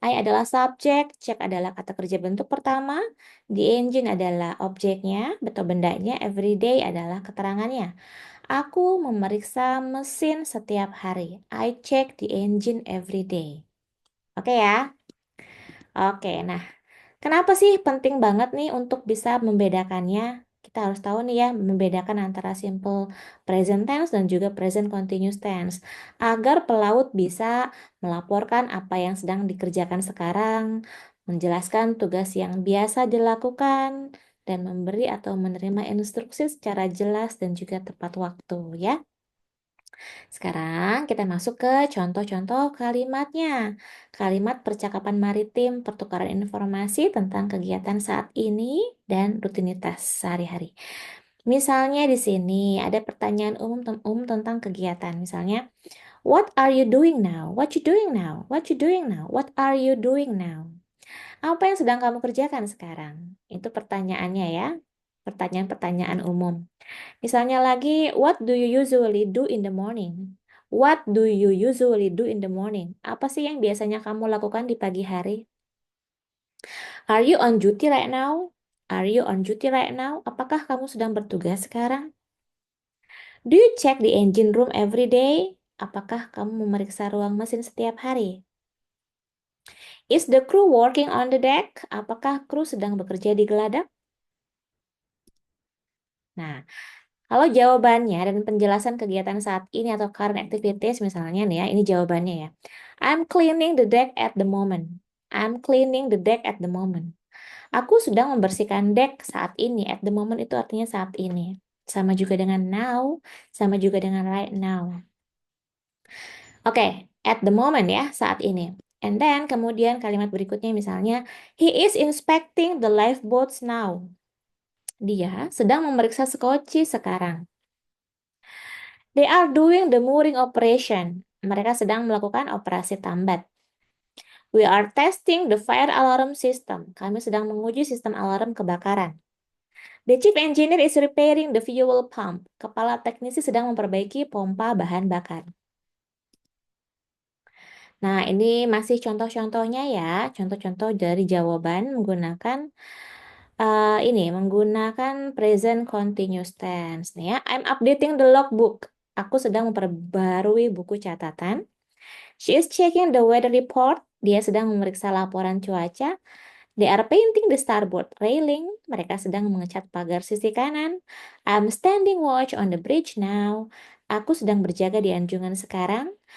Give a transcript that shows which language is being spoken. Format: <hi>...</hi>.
<id>I adalah subjek, check adalah kata kerja bentuk pertama, the engine adalah objeknya atau bendanya, every day adalah keterangannya. Aku memeriksa mesin setiap hari.</id> <en>I check the engine every day.</en> <id>Oke ya? Oke, nah kenapa sih penting banget nih untuk bisa membedakannya? Kita harus tahu nih ya, membedakan antara simple present tense dan juga present continuous tense. Agar pelaut bisa melaporkan apa yang sedang dikerjakan sekarang, menjelaskan tugas yang biasa dilakukan, dan memberi atau menerima instruksi secara jelas dan juga tepat waktu ya. Sekarang kita masuk ke contoh-contoh kalimatnya. Kalimat percakapan maritim, pertukaran informasi tentang kegiatan saat ini dan rutinitas sehari-hari. Misalnya di sini ada pertanyaan umum tentang kegiatan. Misalnya,</id> <en>what are you doing now? What you doing now? What you doing now? What are you doing now?</en> <id>Apa yang sedang kamu kerjakan sekarang? Itu pertanyaannya ya. Pertanyaan-pertanyaan umum. Misalnya lagi,</id> <en>what do you usually do in the morning? What do you usually do in the morning?</en> <id>Apa sih yang biasanya kamu lakukan di pagi hari?</id> <en>Are you on duty right now? Are you on duty right now?</en> <id>Apakah kamu sedang bertugas sekarang?</id> <en>Do you check the engine room every day?</en> <id>Apakah kamu memeriksa ruang mesin setiap hari?</id> <en>Is the crew working on the deck?</en> <id>Apakah kru sedang bekerja di geladak? Nah, Kalau jawabannya dan penjelasan kegiatan saat ini atau current activities misalnya nih ya, ini jawabannya ya.</id> <en>I'm cleaning the deck at the moment. I'm cleaning the deck at the moment.</en> <id>Aku sedang membersihkan deck saat ini. At the moment itu artinya saat ini. Sama juga dengan now, sama juga dengan right now. Oke, at the moment ya, saat ini. And then kemudian kalimat berikutnya misalnya,</id> <en>he is inspecting the lifeboats now.</en> <id>Dia sedang memeriksa sekoci sekarang.</id> <en>They are doing the mooring operation.</en> <id>Mereka sedang melakukan operasi tambat.</id> <en>We are testing the fire alarm system.</en> <id>Kami sedang menguji sistem alarm kebakaran.</id> <en>The chief engineer is repairing the fuel pump.</en> <id>Kepala teknisi sedang memperbaiki pompa bahan bakar. Nah, ini masih contoh-contohnya ya, contoh-contoh dari jawaban menggunakan menggunakan present continuous tense nih ya.</id> <en>I'm updating the logbook.</en> <id>Aku sedang memperbarui buku catatan.</id> <en>She is checking the weather report.</en> <id>Dia sedang memeriksa laporan cuaca.</id> <en>They are painting the starboard railing.</en> <id>Mereka sedang mengecat pagar sisi kanan.</id> <en>I'm standing watch on the bridge now.</en> <id>Aku sedang berjaga di anjungan sekarang.</id>